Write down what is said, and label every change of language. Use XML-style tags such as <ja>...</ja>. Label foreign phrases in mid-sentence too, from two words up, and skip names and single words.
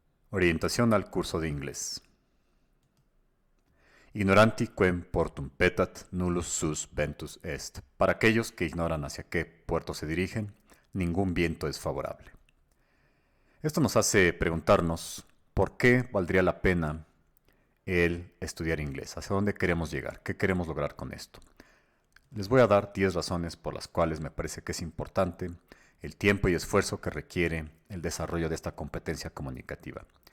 <es>Orientación al curso de inglés.</es> <la>Ignoranti quem portum petat, nullus sus ventus est.</la> <es>Para aquellos que ignoran hacia qué puerto se dirigen, ningún viento es favorable. Esto nos hace preguntarnos por qué valdría la pena el estudiar inglés, hacia dónde queremos llegar, qué queremos lograr con esto. Les voy a dar 10 razones por las cuales me parece que es importante el tiempo y esfuerzo que requiere el desarrollo de esta competencia comunicativa.</es>